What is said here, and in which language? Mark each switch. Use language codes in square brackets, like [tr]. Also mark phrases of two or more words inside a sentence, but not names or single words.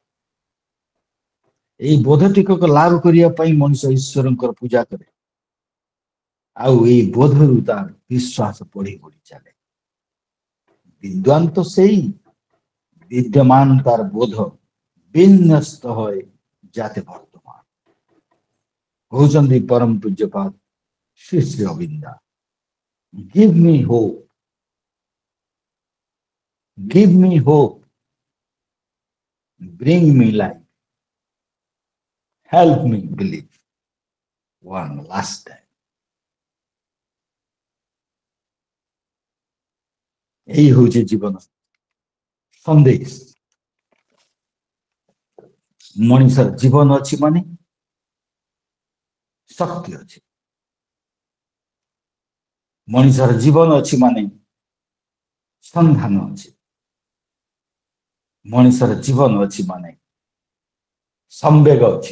[or] এই ବୋଧ ଟିକକ ଲାଭ କରିବା ପାଇଁ ମଣିଷ ଈଶ୍ୱରଙ୍କର ପୂଜା କରେ। ଆଉ ଏଇ ବୋଧରୁ ତାର ବିଶ୍ୱାସ ବଢି ବଢି ଚାଲେ। [bn] বিদ্বান তো সেই বিদ্যমান তার বোধ বিন্যস্ত হয় যাতে বর্তমান। [or] କହୁଛନ୍ତି ପରମ ପୂଜ୍ୟପାଦ ଶ୍ରୀ ଶ୍ରୀ ଅବିନ୍ଦା, [en] give me hope, give me hope, bring me life, help me believe one last time. [bn] এই হচ্ছে জীবন সন্দেশ। [or] ମଣିଷର ଜୀବନ ଅଛି ମାନେ ଶକ୍ତି ଅଛି। ମଣିଷର ଜୀବନ ଅଛି ମାନେ ସନ୍ଧାନ ଅଛି। ମଣିଷର ଜୀବନ ଅଛି ମାନେ ସମ୍ବେଗ ଅଛି।